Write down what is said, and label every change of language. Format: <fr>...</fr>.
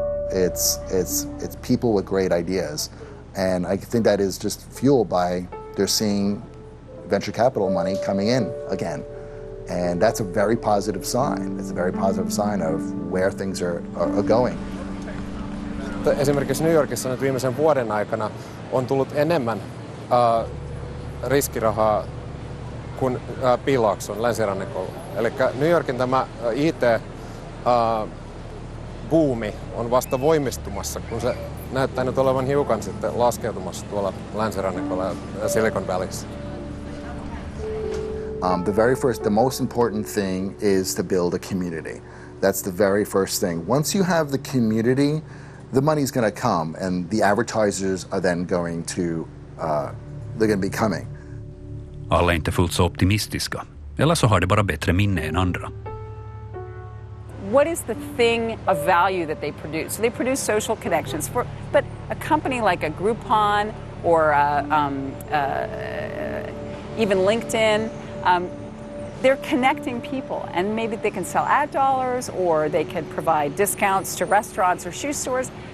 <en>It's people with great ideas, and I think that is just fueled by they're seeing venture capital money coming in again, and that's a very positive sign. It's a very positive sign of where things are going.</en> <fi>Esimerkiksi New Yorkissa nyt viimeisen vuoden aikana on tullut enemmän riskirahaa kuin Piilaakson länsirannikolla. Eli New Yorkin tämä IT-buumi on vasta voimistumassa, kun se näyttää nyt olevan hiukan sitten laskeutumassa tuolla länsirannikolla ja Silicon Valleyssa.</fi> <en>The most important thing is to build a community. That's the very first thing. Once you have the community, the money's going to come, and the advertisers are then going to be coming.</en> <sv>Alla är inte fullt så optimistiska. Eller så har det bara bättre minne än andra.</sv> <en>What is the thing of value that they produce? So they produce social connections. But a company like a Groupon or even LinkedIn, they're connecting people, and maybe they can sell ad dollars or they can provide discounts to restaurants or shoe stores.</en>